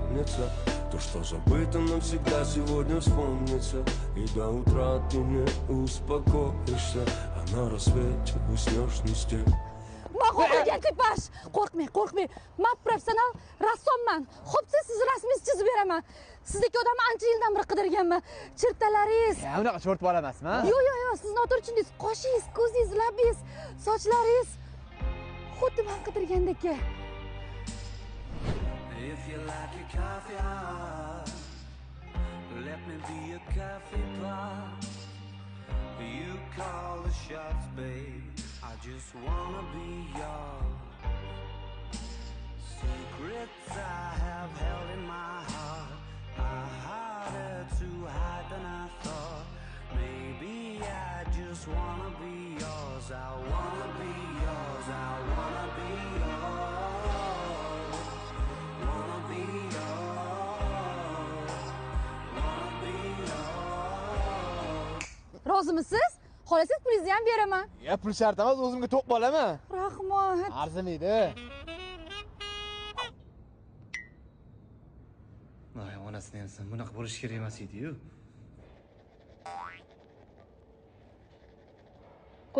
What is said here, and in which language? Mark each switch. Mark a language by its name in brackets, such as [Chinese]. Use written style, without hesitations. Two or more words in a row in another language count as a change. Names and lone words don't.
[Russian] помнится. То, что забыто навсегда, сегодня вспомнится. И до утра ты не успокоишься, а на рассвете уснешь не с тем. [Uzbek] Qo'rqmagan tipash. Qo'rqmang. Men professional rassomman. Xo'psa, siz rasmingizni chizib beraman. Sizdagi odamni ancha yildan beri qidirganman. Chirtalaringiz. Ya, unaqa cho'rt bola emasman. Yo'q, siz noto'g'ri, qoshingiz, ko'zingiz, labingiz, sochlaringiz xuddi men qidirgandek. [English] If you like your coffee hot, let me be a coffee pot. You call the shots, babe. I just wanna be yours. Secrets I have held in my heart are harder to hide than I thought. Maybe I just wanna be yours. I wanna be yours. I wanna be yours. Wanna be yours. Wanna be yours. [Uzbek] Rozimisiz? Xohlasangiz pulingizni ham beraman. Ya, pul shart emas, o'zimga to'q bolaman. Rahmat. Arzimaydi. Voy, onasini ham sen bunaqa bo'lish kerak emas edi-yu. Ko'taring qo'lingizni.